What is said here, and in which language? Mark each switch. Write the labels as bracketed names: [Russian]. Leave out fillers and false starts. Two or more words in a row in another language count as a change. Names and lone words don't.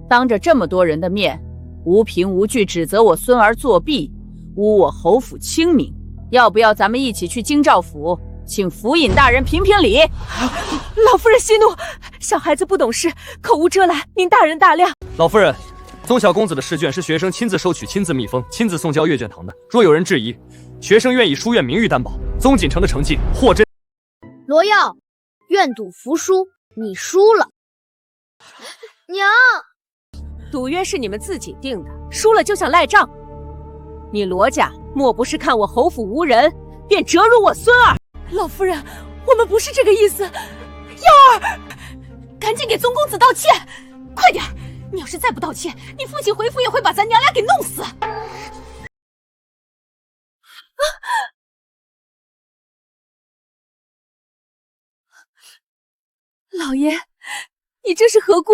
[Chinese] 當着這麼多人的面，無憑無據指責我孫兒作弊，污我侯府清明。要不要咱們一起去京兆府，請府尹大人評評理？老夫人息怒，小孩子不懂事，口無遮攔，您大人大量。老夫人，宗小公子的試卷是學生親自收取、親自密封、親自送交閱卷堂的。若有人質疑，學生願以書院名譽擔保，宗錦城的成績或真。羅耀，願賭服輸，你輸了。娘，賭約是你們自己定的，輸了就想賴賬。你羅家莫不是看我侯府無人，便折辱我孫兒？老夫人，我們不是這個意思。耀兒，趕緊給宗公子道歉，快點！你要是再不道歉，你父親回府也會把咱娘倆給弄死。老爺，你這是何故？